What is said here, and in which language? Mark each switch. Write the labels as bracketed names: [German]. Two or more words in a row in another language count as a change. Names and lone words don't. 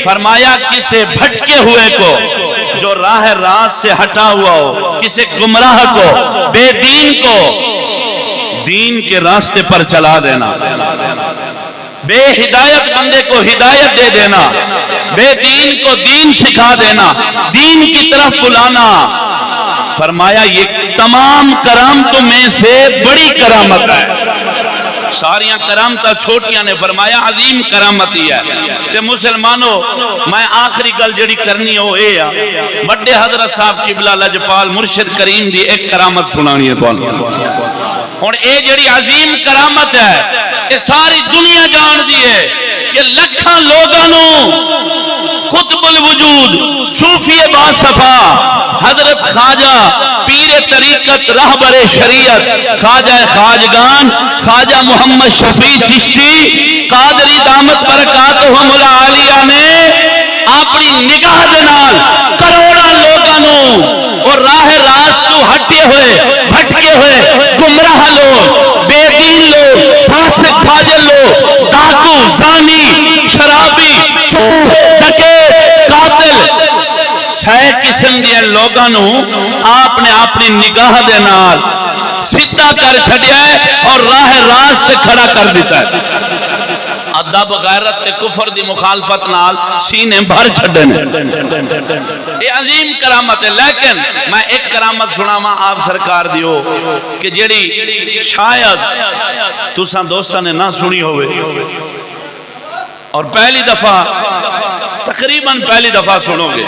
[Urdu] فرمایا کسے بھٹکے ہوئے کو جو راہ راست سے ہٹا ہوا ہو، کسے گمراہ کو، بے دین کو دین کے راستے پر چلا دینا، بے ہدایت بندے کو ہدایت دے دینا، بے دین کو دین سکھا دینا، دین کی طرف بلانا. فرمایا یہ تمام کرامتوں میں سے بڑی کرامت ہے. [Punjabi] ساریاں کرامتاں چھوٹیاں نے، فرمایا عظیم کرامت ہی ہے. تے مسلمانوں میں آخری گل جڑی کرنی ہو اے آ، بڑے حضرت صاحب قبلہ لجپال مرشد کریم دی ایک کرامت سنانی ہے تانوں. ہن اے جڑی عظیم کرامت ہے اے ساری دنیا جان دی ہے کہ لکھاں لوگاں نو قطب الوجود صوفی باصفا حضرت خواجہ پیر طریقت رہبر شریعت خواجہ خواجگان خواجہ محمد شفیع چشتی قادری دامت برکاتہم العالیہ نے اپنی نگاہ دے نال کروڑاں لوگاں نو اور راہ راست تو ہٹے ہوئے بھٹکے ہوئے گمراہ لوگ، بے دین لوگ، فاسق فاجر لوگ، ڈاکو، زانی، شرابی، چور، ڈکیت، قاتل، سہ قسم دے لوگاں نو آپ نے اپنی نگاہ دے نال سیدھا کر چھڈیا ہے اور راہ راست کھڑا کر دیتا ہے. ادب غیرت تے کفر دی مخالفت نال سینے بھر چھڈے نے. [Urdu] یہ عظیم کرامت ہے. [Punjabi] لیکن میں ایک کرامت سناواں آپ سرکار دیو کہ جیڑی شاید تساں دوستاں نے نہ سنی ہوئے اور پہلی دفعہ تقریباً پہلی دفعہ سنو گے.